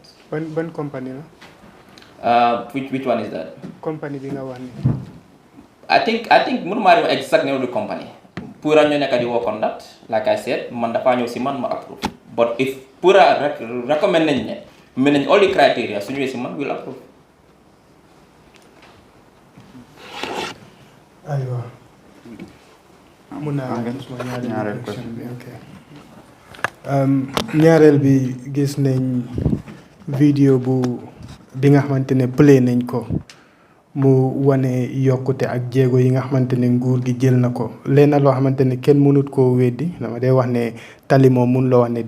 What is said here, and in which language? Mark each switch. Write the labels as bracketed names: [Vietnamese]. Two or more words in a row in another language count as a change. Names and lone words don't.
[Wolof] ban company la. [English] Which one is that? [Wolof] Company bi nga wax ni. [English] I think [Wolof] mënuma dem [English] exact name of the company. [Wolof] Pour ñu nekk di [English] work on that, like I said, [Wolof] man dafa ñëw si man ma approve. [English] But if [Wolof] pour recommend nañ ne, mën nañ [English] all the criteria [Wolof] su ñëwee si man [English] will approve. [Wolof] Aywa. Mun naa ñaareel question bi ok. Ñaareel bi gis nañ vidéo bi nga xamante ne play nañ ko mu wane yokkute ak jéego yi nga xamante ne nguur gi jël na ko lenn loo xamante ne kenn mënut koo weddi dama day wax ne tali moom mun loo wax ne